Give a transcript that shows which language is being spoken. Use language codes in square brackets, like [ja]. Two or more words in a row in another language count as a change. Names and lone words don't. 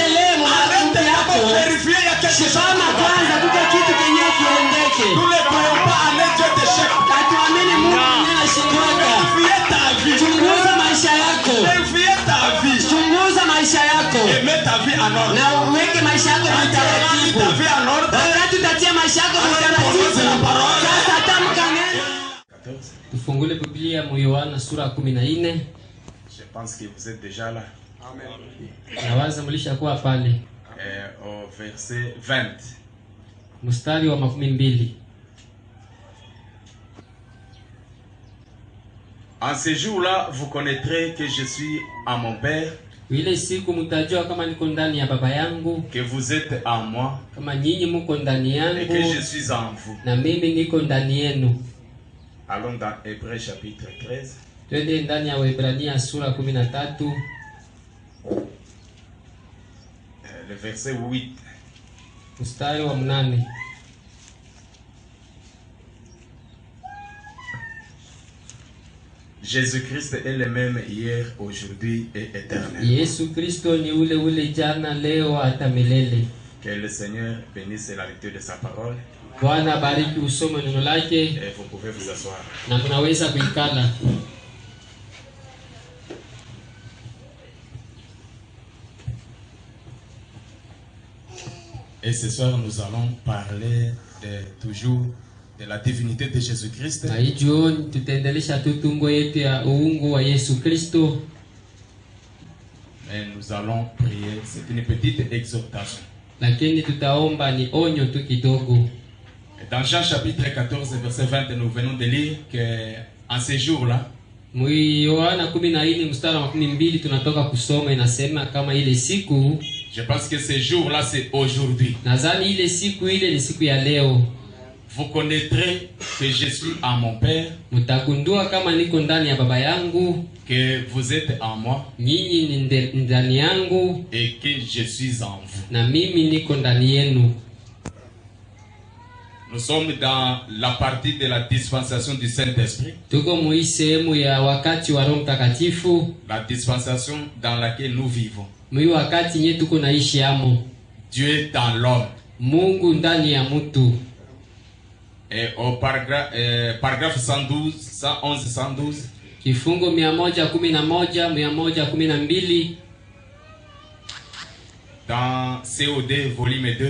[fr] Arrête d'abord vérifier, il y a quelque chose qui ne va pas. Nous ne croyons pas à un Dieu d'échec. Vérifiez ta vie. Vérifiez ta vie. Et mets ta vie en ordre. [sw] Tufungule Biblia mu Yohana sura 14. [fr] Je pense que vous êtes déjà là. [sw] Nawaza mlishakuwa pale. [fr] Au verset 20. [sw] Mstari wa 12. [fr] En ce jour-là, vous connaîtrez que je suis à mon Père, [sw] Ile siku mtajua kama niko ndani ya baba yangu, [fr] que vous êtes en moi, [sw] kama nyinyi mko ndani [fr] et [sw] yangu [fr] que je suis en vous. [sw] na mimi niko ndani yenu. [fr] Allons dans Hébreux chapitre 13. [sw] Twende ndani ya Waebrania sura 13, [fr] Le verset 8. [sw] mstari wa 8. [fr] Jésus-Christ est le même hier, aujourd'hui et éternel. [sw] Yesu Kristo ni ule jana, leo hata milele. [fr] Que le Seigneur bénisse la lecture de sa parole. [sw] Bwana bariki usome neno lake, [fr] Et vous pouvez vous asseoir. [sw] na mnaweza kuikala. [fr] Et ce soir, nous allons parler toujours de la divinité de Jésus-Christ. [sw] Na hii jioni tutaendelesha tutungo yetu ya uungu wa Yesu Kristo. [fr] Mais nous allons prier. C'est une petite exhortation. [sw] Lakini tutaomba ni onyo tu kidogo. [fr] Et dans Jean chapitre 14, verset 20, nous venons de lire qu'en ce jour-là, [sw] Mu Yohana 14 mstari wa 12 tunatoka kusoma, inasema kama ile siku, [fr] je pense que ce jour-là, c'est aujourd'hui. [sw] nadhani ile siku ile ni siku ya leo, [fr] Vous connaîtrez que je suis en mon Père, [sw] mtagundua kama niko ndani ya baba yangu, [fr] que vous êtes en moi [sw] nyinyi ni ndani yangu, [fr] et que je suis en vous. [sw] na mimi niko ndani yenu. [fr] Nous sommes dans la partie de la dispensation du Saint-Esprit, [sw] Tuko mu sehemu ya wakati wa Roho Mtakatifu, [fr] la dispensation dans laquelle nous vivons. [sw] mu wakati nye tuko naishi amo. [fr] Dieu dans l'homme. [sw] Mungu ndani ya mtu. [fr] Et au paragraphe 112, 111, 112, [sw] Kifungo 111, 112 [fr] dans COD volume 2,